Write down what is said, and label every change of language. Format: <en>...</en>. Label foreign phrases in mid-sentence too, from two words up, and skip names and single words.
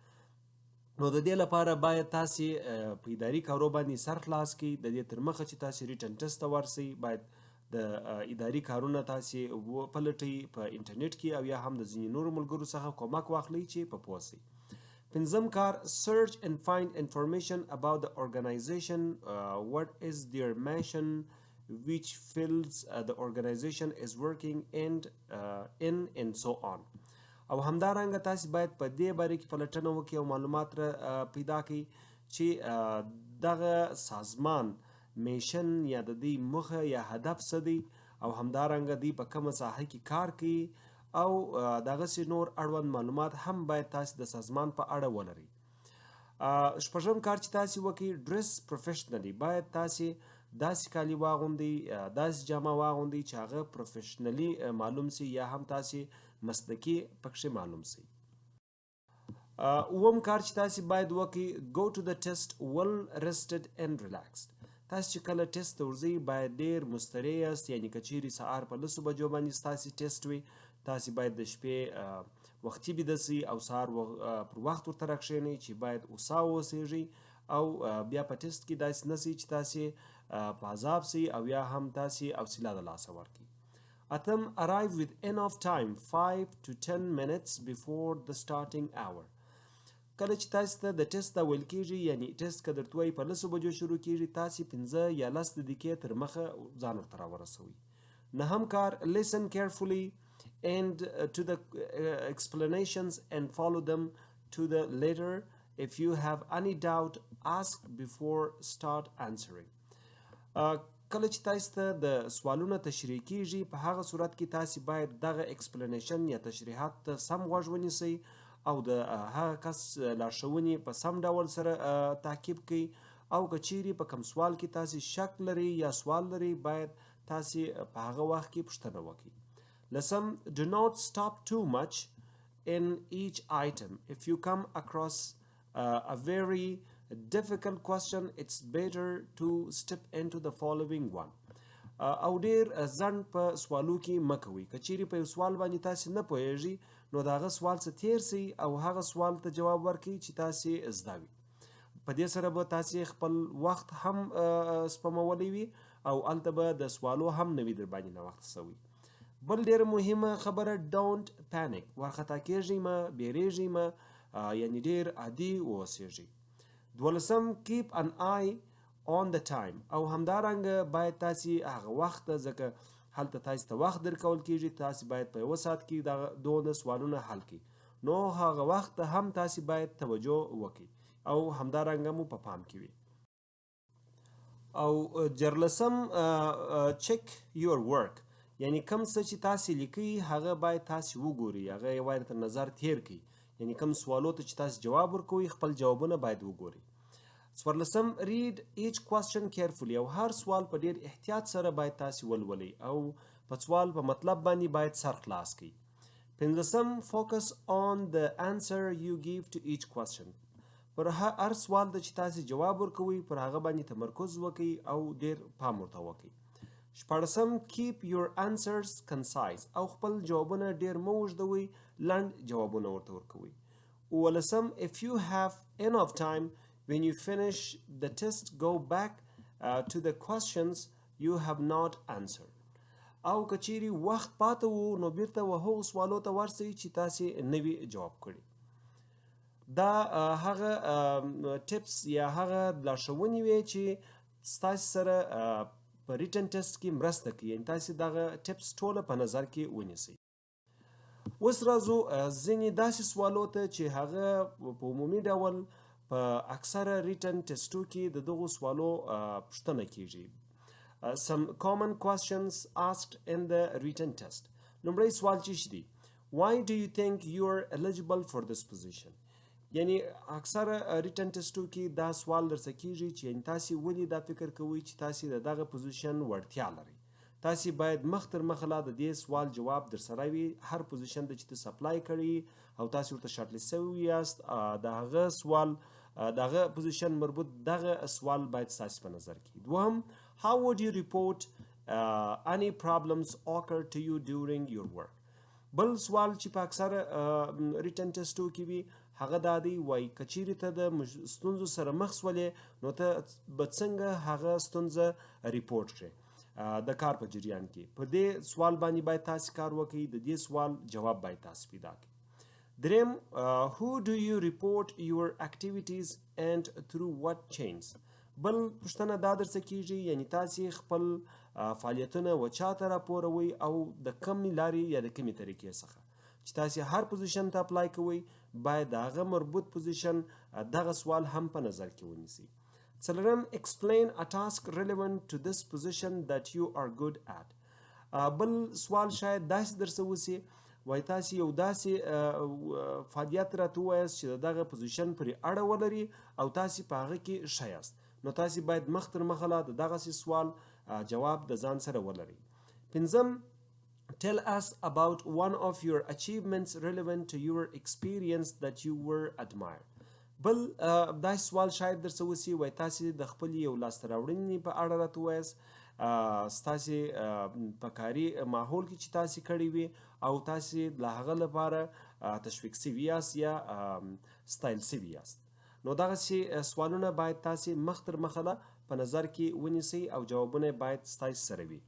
<ps>نو د دې لپاره باید تاسې په اداري کارو باندې سر خلاص کړئ. د دې تر مخه چې تاسې</ps> <en>written test</en> <ps>ته ورسئ، باید د اداري کارونه تاسې وپلټئ په انټرنیټ کې او یا هم د ځینې نورو ملګرو څخه کومک واخلئ چې په پوه سئ. پنځم کار:</ps> <en>search and find information about the organization. What is their mission, which fields the organization is working and so on.</en> <ps>او همدارنګه تاسې باید په دې باره کې پلټنه وکړئ او معلومات پیدا کړئ چې دغه سازمان میشن یا د دې موخه یا هدف څه دی او همدارنګه دوی په کومه ساحه کې کار کوي او دغسې نور اړوند معلومات هم باید تاسې د سازمان په اړه ولرئ. شپږم کار چې تاسې وکړئ:</ps> <en>dress professionally.</en> <ps>باید تاسې داسې کالي واغوندئ، داسې جامه واغوندئ چې هغه پروفیشنلی معلوم سي یا هم تاسې مسلکي پکښې معلوم سي. اووم کار چې تاسې باید وکړئ:</ps> <en>go to the test well rested and relaxed.</en> <ps>تاسو چې کله ټیسټ ته ورځئ باید ډېر مستری یاست، یعنی که چیرې سهار په 10 بجو باندې ستاسې ټیسټ وي تاسې باید د شپې وختي بیده سئ او سهار پر وخت ورته راکښېنئ چې باید هوسا واوسیږئ او بیا په ټیسټ کې داسې نه سئ چې تاسې په عذاب سئ او یا هم تاسې حوصله د لاسه ورکړئ.</ps> <en>اتم arrive with enough time 5 to 10 minutes before the starting hour.</en> <ps>کله چې تاسو ته د ټیسټ دا ویل کېږي یعنی ټیسټ که درته وایي په 10 بجو شروع کېږي تاسې 15 یا 10 دقیقې تر مخه ځان ورته راورسوئ. نهم کار</ps> <en>listen carefully and to the explanations and follow them to the letter. If you have any doubt ask before start answering.</en> <ps>کله چې تاسو ته د سوالونه تشریح کېږي په هغه صورت کې تاسې باید دغه ایکسپلینیشن یا تشریحات ته سم غوږ ونیسئ او د هغه کس لارښوونې په سم ډول سره تعقیب کړئ او که چیرې په کوم سوال کې تاسې شک لرئ یا سوال لرئ باید تاسې په هغه وخت کې پوښتنه وکړئ.</ps> <en>لسم do not stop too much in each item. If you come across a very difficult question it's better to step into the following one.</en> <ps>او ډیر ځنډ په سوالو کې مه کوئ. که چیرې په یو سوال باندې تاسې نه پوهیږئ نو د هغه سوال څخه تیر سئ او هغه سوال ته جواب ورکړئ چې تاسې زده وي. په دې سره به تاسې خپل وخت هم سپمولی وي او هلته به د سوالو هم نه وي در باندې ناوخته سوي. بل ډیره مهمه خبره</ps> <en>don't panic.</en> <ps>وارخطا کیږئ مه، بیریږئ مه، یعنی ډیر عادي واوسیږئ.</ps> <en>دولسم keep an eye on the time.</en> <ps>او همدارنګه باید تاسې هغه وخت ته ځکه هلته تاسې ته وخت درکول کېږي تاسې باید په 1 ساعت کې دغه دونه سوالونه حل کړئ نو هغه وخت ته هم تاسې باید توجه وکړئ او همدارنګه مو په پام کې وي. او جرلسم</ps> <en>check your work.</en> <ps>یعنی کوم څه چې تاسې لیکئ هغه باید تاسې وګورئ، هغه یې باید تر نظر تیر کړئ، یعنی کوم سوالو ته چې تاسې جواب ورکوئ خپل جوابونه باید وګورئ.</ps> <en>څوارلسم read each question carefully.</en> <ps>او هر سوال په ډیر احتیاط سره باید تاسې ولولئ او په سوال په مطلب باندې باید سر خلاص کړئ.</ps> <en>پنځلسم focus on the answer you give to each question.</en> <ps>پر هر سوال ته چې تاسې جواب ورکوئ پر هغه باندې تمرکز وکړئ او ډیر پام ورته وکړئ.</ps> <en>شپاړسم keep your answers concise.</en> <ps>او خپل جوابونه ډیر مه اوږدوئ، لنډ جوابونه ورته ورکوئ.</ps> <en>اوولسم if you have enough time when you finish the test go back to the questions you have not answered.</en> <ps>او که چیرې وخت پاته وو نو بیرته هغو سوالو ته ورسئ چې تاسې نه وي جواب کړي. دا هغه ټپس یا هغه لارښوونې وې چې ستاسې سره په</ps> <en>written test</en> <ps>کې مرسته کوي، یعنې تاسې دغه ټپس ټوله په نظر کې ونیسئ. اوس راځو ځینې داسې سوالو ته چې هغه په عمومي ډول په اکثره</ps> <en>written tests</en> <ps>کې د دغو سوالو پوښتنه کیږي.</ps> <en>Some common questions asked in the written test.</en> <ps>لومړی سوال چې دی</ps> <en>Why do you think you are eligible for this position?</en> <ps>یعنی اکثره</ps> <en>written tests</en> <ps>کې دا سوال درڅخه کیږي چې یعنې تاسې ولې دا فکر کوئ چې تاسې د دغه پوزیشن وړتیا لرئ. تاسې باید مخ تر مخه لا د دې سوال جواب در سره وي. هر پوزیشن ته چې تاسو اپلای کړئ او تاسې ورته</ps> <en>short list</en> <ps>سوي یاست د هغه سوال دغه پوزیشن مربوط دغه سوال باید ستاسې په نظر کې.</ps> <en>دوهم how would you report any problems occur to you during your work.</en> <ps>بل سوال چې په اکثره</ps> <en>written tests</en> <ps>کې وي هغه دا دی وایي که چیرې ته د ستونزو سره مخ سولې نو ته به څنګه هغه ستونزه ریپورټ کړې د کار په جریان کې. په دې سوال باندې باید تاسې کار وکړئ، د دې سوال جواب باید تاسې پیدا کړئ.</ps> <en>دریم who do you report your activities and through what chains.</en> <ps>بل پوښتنه دا درڅخه کیږي یعنی تاسې خپل فعالیتونه و چاته راپوروئ او د کمې لارې یا د کمې طریقې څخه. چې تاسې هر پوزیشن ته اپلای کوئ باید د هغه مربوط پوزیشن دغه سوال هم په نظر کې ونیسئ.</ps> <en>څلورم explain a task relevant to this position that you are good at.</en> <ps>بل سوال شاید داسې درڅه وسي وایي تاسې یو داسې فعالیت راته ووایاست چې د دغه پوزیشن پرې اړه ولري او تاسې په هغه کې ښه یاست، نو تاسې باید مخ تر مخه لا د دغسې سوال جواب د ځان سره ولرئ.</ps> <en>پنځم tell us about one of your achievements relevant to your experience that you were admired.</en> <ps>بل دا سوال شاید درڅه وسي وای تاسې د خپل یو لاسته راوړنې په اړه راته ووایاست ستاسې په کاري ماحول کې چې تاسې کړی وي او تاسې د هغه لپاره تشویق سوي یاست یا ستایل سوي یاست نو دغسې سوالونه باید تاسې مخ تر مخه په نظر کې ونیسئ او جوابونه باید ستاسې سره وي.</ps>